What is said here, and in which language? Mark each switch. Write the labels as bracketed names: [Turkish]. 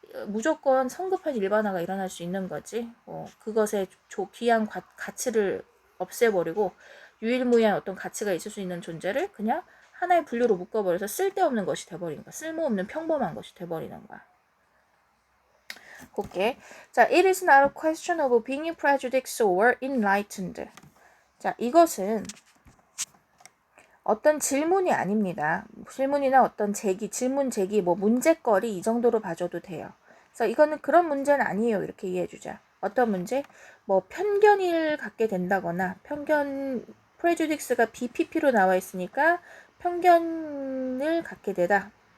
[Korean] 무조건 성급한 일반화가 일어날 수 있는 거지. 그것의 귀한 가치를 없애버리고 유일무이한 어떤 가치가 있을 수 있는 존재를 그냥 하나의 분류로 묶어버려서 쓸데없는 것이 돼버리는 거야. 쓸모없는 평범한 것이 돼버리는 거야. 볼게. [English] 자, it is not a question of being prejudiced or enlightened. [Korean] 자, 이것은 어떤 질문이 아닙니다. 질문이나 어떤 제기, 질문 제기, 뭐 문제거리 이 정도로 봐줘도 돼요. 그래서 이거는 그런 문제는 아니에요. 이렇게 이해해주자. 어떤 문제? 뭐 편견을 갖게 된다거나 prejudice가 BPP로 나와 있으니까 편견을 갖게 되다.